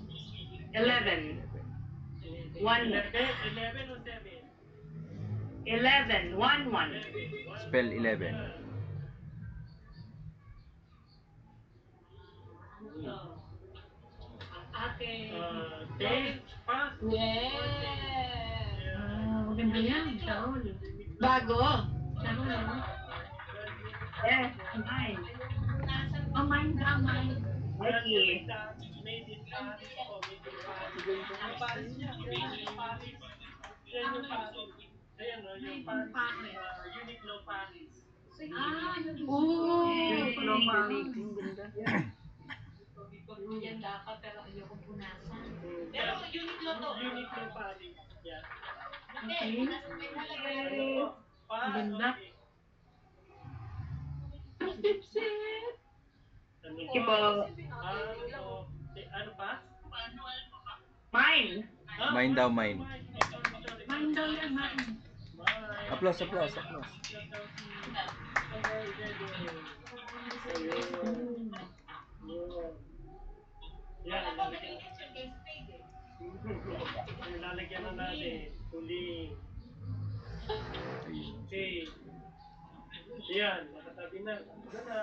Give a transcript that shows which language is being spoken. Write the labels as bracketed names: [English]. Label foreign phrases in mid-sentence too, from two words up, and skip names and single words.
[Filipino] 11. 1. 11 o 7? 11. 1. [English] Spell 11. [Filipino] Ate. Dave, pass. [English] Yeah. [Filipino] Maganda yan. Shaol. Bago. Shaol, ano? [English] Yes. Mine. [Filipino] Oh, mine ka, mine. Okay. [English] Made in Paris po. Made in Paris. [Filipino] Ang Paris niya. Yung Paris. Yan yung Paris. Ayan o, yung Paris. Uniqlo Paris. Uniqlo pa. Ang ganda. Yan dapat pero ayoko punasan. Pero Uniqlo to. Uniqlo Paris. Yan. Okay. Ano po? Ang ganda. Ano Sige po. Ano pa? Mine. Mine daw, mine. Mine daw yan, mine. [English] Applause. [Filipino] Yan, lalagyan na natin. Huling. Okay. Yan, nakatabi na. Ito na.